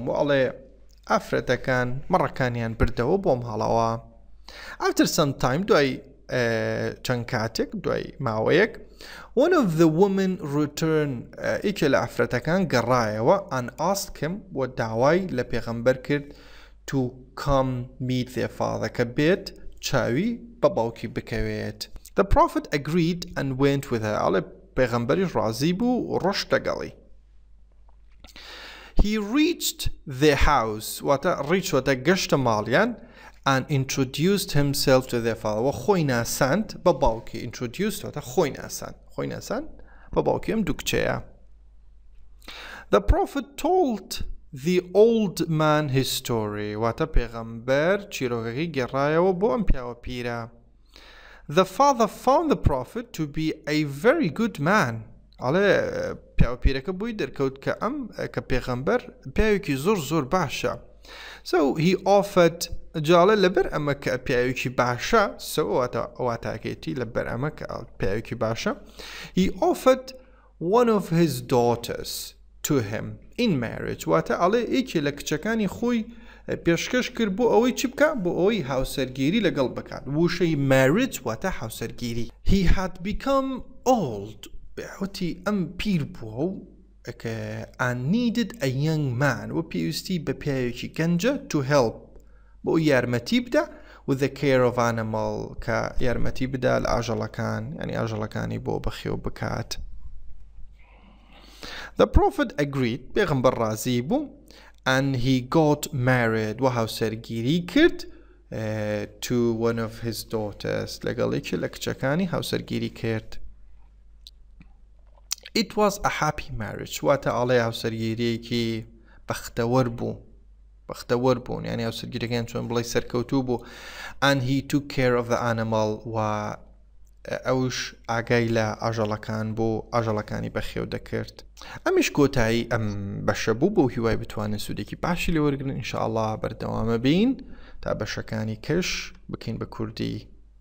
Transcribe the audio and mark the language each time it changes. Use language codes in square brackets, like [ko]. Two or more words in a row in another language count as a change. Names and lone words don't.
[ckb] وعلى ئافرەتەکان مەڕەکانیان بردەوە بۆ ماڵەوە. [en] After some time, [ckb] دوای چەند کاتێک دوای ماوەیەک, [en] one of the women returned [ckb] ئیکێ لە ئافرەتەکان گەڕایەوە [en] and asked him [ckb] و داوای لە پێغەمبەر کرد [en] to come meet their father [ckb] کە بێت چاوی بە باوکی بکەوێت. [en] The prophet agreed and went with her. [ckb] ئەڵێ پێغەمبەریش ڕازی بوو و ڕۆشت لەگەڵی. [en] He reached their house [ckb] واتە گەشتە ماڵیان [en] and introduced himself to their father. [ckb] و خۆی ناساند بە باوکی. Introduced واتە خۆی ناساند بە باوکی ئەم دوو کچەیە. [en] The prophet told the old man his story. [ckb] واتە پێغەمبەر چیرۆکەکەی گێڕایەوە بۆ ئەم پیاوە پیرە. [en] The father found the prophet to be a very good man. [ckb] ئەڵێ پیاوە پیرەکە بووی دەرکەوت کە پێغەمبەر پیاوێکی زۆر باشە. [en] So he offered [ckb] جاڵە لەبەر ئەمە کە پیاوێکی باشە واتاکێتی لەبەر ئەمە کە پیاوێکی باشە, [en] he offered one of his daughters to him in marriage. [ckb] واتە ئەڵێ ئێکی لە کچەکانی خۆی پێشکەش کرد بۆ ئەوەی چی بکە بۆ ئەوەی هاوسەرگیری لەگەڵ بکات. وشەی marriage واتە هاوسەرگیری. [en] He had become old. [ckb] وتی ئەم پیر بووە [en] and needed a young man [ckb] و پێویستی بە پیاوێکی گەنجە [en] to help [ckb] بۆ یارمەتی بدە [en] with the care of animal [ckb] کە یارمەتی بدە لە ئاژەڵەکان یعنی ئاژەڵەکانی بۆ بەخێو بکات. [en] The prophet agreed [ckb] پێغەمبەر ڕازی بوو [en] and he got married [ckb] و هاوسەرگیری کرد [en] to one of his daughters [ckb] لەگەڵێکی لە کچەکانی هاوسەرگیری کرد. [en] It was a happy marriage. [ckb] واتە ئاڵێ هاوسەرگیریەکی بەختەوەر بوون یعنی هاوسەرگیریەکان چۆن بڵێ سەرکەوتوو بوو. [en] And he took care of the animal [ckb] و ئەوش ئاگای لە ئاژەڵەکان بۆ ئاژەڵەکانی بەخێو دەکرد. ئەمیش کۆتایی ئەم بەشە بوو بۆ هیوای بتوانن سوودێکی باشی لێوەرگرن. ئینشاءالله بەردەوامە بین تا بەشەکانی کەش بکەین بە کوردی.